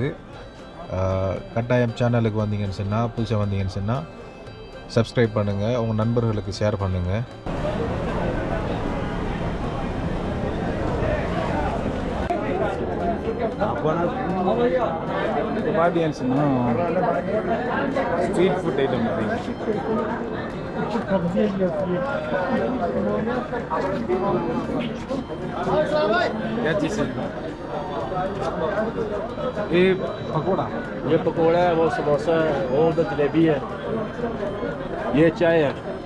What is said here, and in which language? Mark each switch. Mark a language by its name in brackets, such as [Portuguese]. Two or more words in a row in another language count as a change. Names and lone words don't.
[Tamil] கட்டாயம் சேனலுக்கு வந்தீங்கன்னு சொன்னால் புதுசாக வந்தீங்கன்னு சொன்னால் சப்ஸ்கிரைப் பண்ணுங்கள், உங்கள் நண்பர்களுக்கு ஷேர் பண்ணுங்கள். பார்த்தீங்கன்னு சொன்னால் [English] street food item [Hindi] क्या चीज़ है? ये पकौड़ा है, वो समोसा है, वो उधर जलेबी है, ये चाय है.